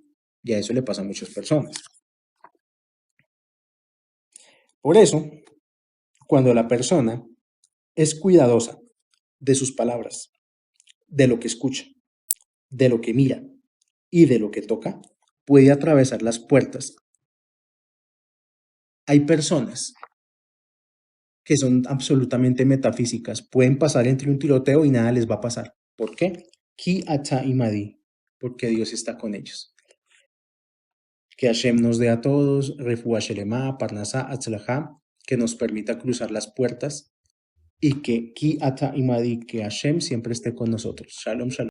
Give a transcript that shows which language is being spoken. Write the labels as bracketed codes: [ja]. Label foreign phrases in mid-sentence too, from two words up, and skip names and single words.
[es] Y a eso le pasa a muchas personas. Por eso, cuando la persona es cuidadosa de sus palabras, de lo que escucha, de lo que mira y de lo que toca, puede atravesar las puertas. Hay personas que son absolutamente metafísicas, pueden pasar entre un tiroteo y nada les va a pasar. ¿Por qué? [he] Ki ata imadi, [es] porque Dios está con ellos. Que Hashem nos dé a todos, [he] Refuah Shelema, Parnasá, Atzlajá, [es] que nos permita cruzar las puertas y que [he] Ki ata imadi, [es] que Hashem siempre esté con nosotros. [he] Shalom, shalom.